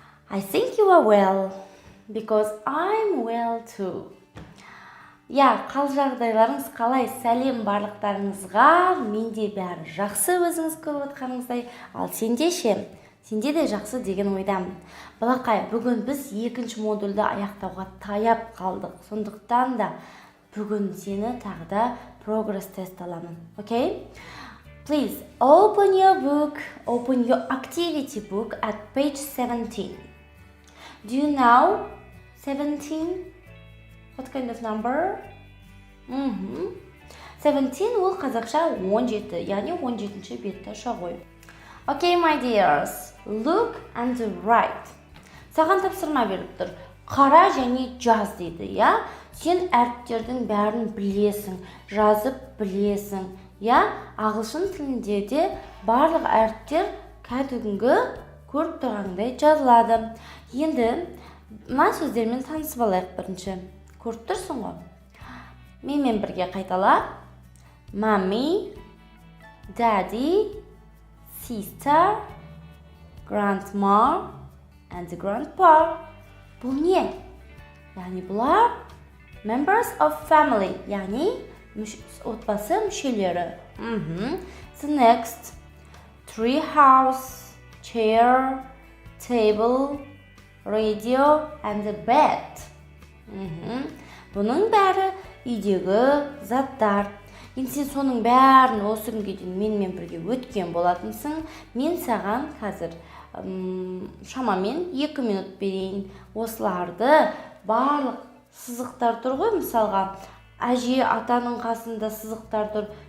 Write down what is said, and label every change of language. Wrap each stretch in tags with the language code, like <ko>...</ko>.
<en>I think you are well because I'm well too.</en> <kk>Қал жағдайларыңыз қалай? Сәлем барлықтарыңызға. Менде бәрі жақсы, өзіңіз көріп отқаныңыздай. Ал сенде ше? Сенде де жақсы деген ойдамын. Балақай, бүгін біз екінші модульді аяқтауға таяп қалдық. Сондықтан да бүгін сені тағы да прогресс тест аламын.</kk> <en>Okay? Please open your book, open your activity book at page 17. Do you know 17? What kind of number?</en> <kk>17 ол қазақша 17, яғни 17-ші бетті шағой.</kk> <en>Okay, my dears, look and write.</en> <kk>Саған тапсырма беріп тұр. Қара және жаз дейді, я? Сен әріптердің бәрін білесің, жазып білесің. Ағылшын тілінде де барлық әріптер кәдімгі көріп тұрғандай жазылады. Енді мына сөздермен танысып алайық бірінші. Көріп тұрсың ғой? Менімен бірге қайтала.</kk> <en>Mommy, daddy, sister, grandma and grandpa.</en> <kk>Бұл не? Яғни бұлар</kk> <en>members of family,</en> <kk>яғни отбасы мүшелері.</kk> <en>So next, tree house, chair, table, radio and a bed.</en> <kk>Бұның бәрі үйдегі заттар. Енді сен соның бәрін осы күнге дейін менімен бірге өткен болатынсың. Мен саған қазір шамамен 2 минут берейін. Осыларды барлық сызықтар тұр ғой, мысалға әже атаның қасында сызықтар тұр.</kk>